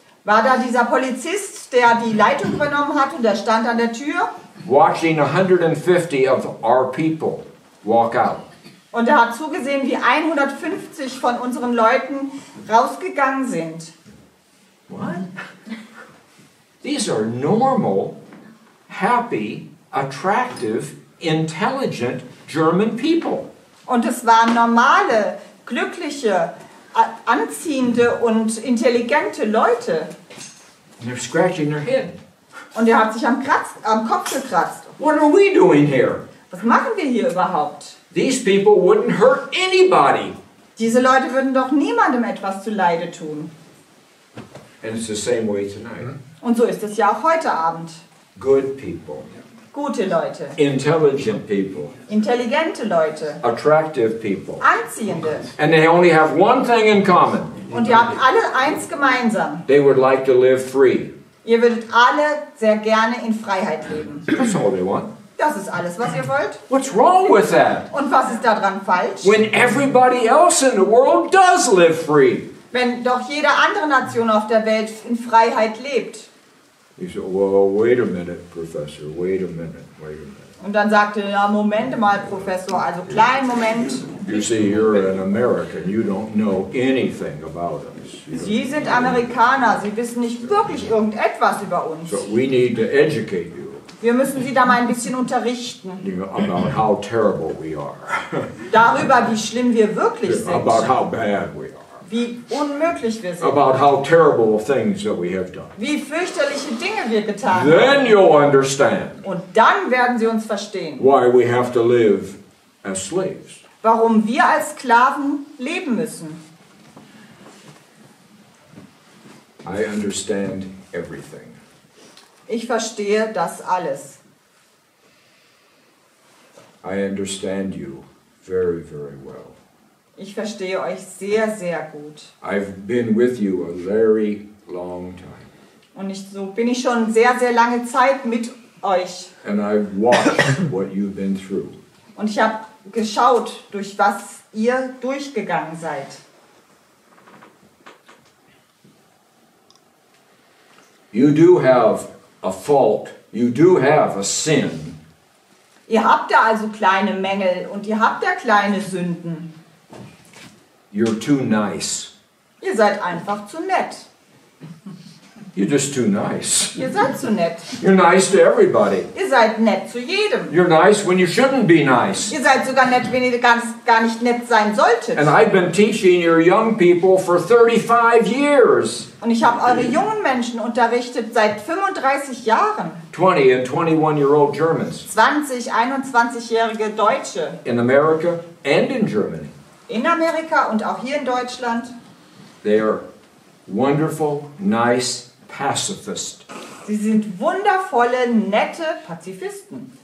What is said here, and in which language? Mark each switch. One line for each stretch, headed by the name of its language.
German: war da dieser Polizist, der die Leitung übernommen hat und der stand an der Tür
English: watching 150 of our people walk out.
German: und er hat zugesehen, wie 150 von unseren Leuten rausgegangen sind.
English: What? These are normal, happy, attractive, intelligent German people.
German: Und es waren normale, glückliche, anziehende und intelligente Leute.
English: And they're scratching their head.
German: Und er hat sich am Kopf gekratzt.
English: What are we doing here?
German: Was machen wir hier überhaupt?
English: These people wouldn't hurt anybody.
German: Diese Leute würden doch niemandem etwas zuleide tun.
English: And it's the same way tonight.
German: Und so ist es ja auch heute Abend.
English: Good people.
German: Gute Leute.
English: Intelligent people.
German: Intelligente Leute.
English: Attractive people.
German: Anziehende.
English: And they only have one thing in common.
German: Und ihr habt alle eins gemeinsam.
English: They would like to live free.
German: Ihr würdet alle sehr gerne in Freiheit leben.
English: That's all they want.
German: Das ist alles, was ihr wollt.
English: What's wrong with that?
German: Und was ist daran falsch?
English: When everybody else in the world does live free.
German: Wenn doch jede andere Nation auf der Welt in Freiheit lebt.
English: You say, well, wait a minute, Professor, wait a minute.
German: Und dann sagte er, ja, Moment mal, Professor, also kleinen Moment.
English: You see, you're an American, you don't know anything about us.
German: Sie sind Amerikaner, Sie wissen nicht wirklich irgendetwas über uns.
English: So we need to educate you.
German: Wir müssen Sie da mal ein bisschen unterrichten.
English: About how terrible we are.
German: Darüber, wie schlimm wir wirklich sind.
English: About how bad we are.
German: Wie unmöglich wir sind.
English: About how terrible things that we have done.
German: Wie fürchterliche Dinge wir getan haben.
English: Then you'll understand.
German: Und dann werden Sie uns verstehen.
English: Why we have to live as slaves.
German: Warum wir als Sklaven leben müssen.
English: I understand everything.
German: Ich verstehe das alles.
English: I understand you very, very well.
German: Ich verstehe euch sehr, sehr gut.
English: I've been with you a very long time.
German: Und so bin ich schon sehr, sehr lange Zeit mit euch.
English: And I've watched what you've been through.
German: Und ich habe geschaut, durch was ihr durchgegangen seid.
English: You do have a fault. You do have a sin.
German: Ihr habt da also kleine Mängel und ihr habt da kleine Sünden.
English: You're too nice.
German: Ihr seid einfach zu nett.
English: You're just too nice.
German: Ihr seid zu nett.
English: You're nice to everybody.
German: Ihr seid nett zu jedem.
English: You're nice when you shouldn't be nice.
German: Ihr seid sogar nett, wenn ihr gar nicht nett sein solltet.
English: And I've been teaching your young people for 35 years.
German: Und ich habe eure jungen Menschen unterrichtet seit 35 Jahren.
English: 20 and 21-year-old Germans.
German: 20, 21-jährige Deutsche.
English: In America and in Germany.
German: In Amerika und auch hier in Deutschland.
English: They are wonderful, nice pacifists.
German: Sie sind wundervolle, nette Pazifisten.